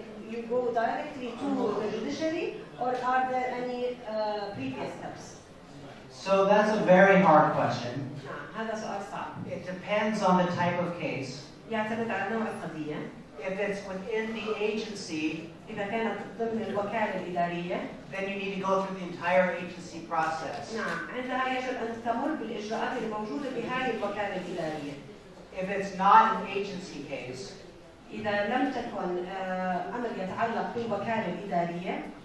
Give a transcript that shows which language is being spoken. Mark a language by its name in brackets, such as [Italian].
[English] You go directly to the judiciary, or are there any previous steps? So that's a very hard question. [Arabic] هذا سؤال صعب. [English] It depends on the type of case. [Arabic] يعتمد على نوع القضية. [English] If it's within the agency, [Arabic] إذا كانت ضمن الوكالة الإدارية, [English] then you need to go through the entire agency process. [Arabic] نعم، عندها يجب أن تمر بالإجراءات الموجودة بهذه الوكالة الإدارية. [English] If it's not an agency case, [Arabic] إذا لم تكن أمر يتعلق بالوكالة الإدارية,